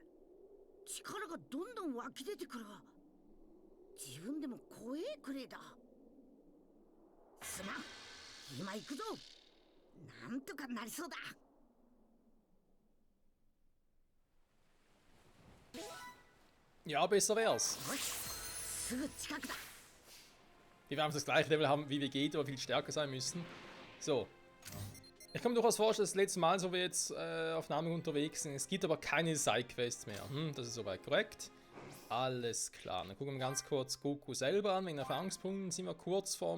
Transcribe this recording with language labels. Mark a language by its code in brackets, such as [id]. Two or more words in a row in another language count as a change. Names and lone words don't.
[ja] 力がどんどん湧き出てくる。自分でも怖えくれえだ。すまん、今行くぞ。なんとかなりそうだ。 [de] Ja, besser wär's. [ja] よし、すぐ近くだ。 [de] Wir werden das gleiche Level haben wie Vegeta, aber viel stärker sein müssen. So. Ich kann mir durchaus vorstellen, das letzte Mal, so wie jetzt auf Namen unterwegs sind. Es gibt aber keine Sidequests mehr. Das ist soweit korrekt. Alles klar. Dann gucken wir ganz kurz Goku selber an. Wegen Erfahrungspunkten sind wir kurz vorm...